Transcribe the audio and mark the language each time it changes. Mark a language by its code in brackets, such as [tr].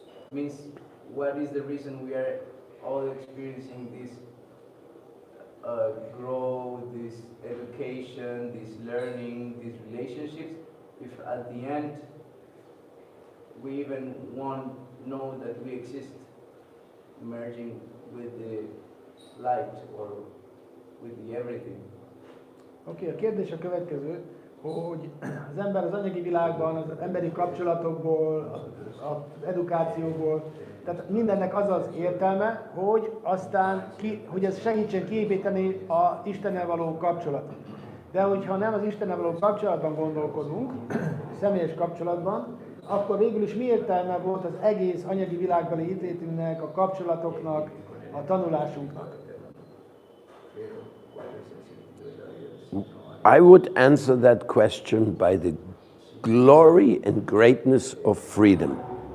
[en] Means what is the reason we are all experiencing this growth, this education, this learning, these relationships, if at the end we even won't know that we exist, merging with the light or with the everything. [hu] Oké, a kérdés a következő, hogy az ember az anyagi világban, az emberi kapcsolatokból, az edukációból, tehát mindennek az az értelme, hogy aztán hogy ez segítsen kiépíteni az Istennel való kapcsolatot. De hogyha nem az Istennel való kapcsolatban gondolkodunk, személyes kapcsolatban, akkor végül is mi értelme volt az egész anyagi világbeli ítéletünknek, a kapcsolatoknak, a tanulásunknak? [en] I would answer that question by the glory and greatness of freedom.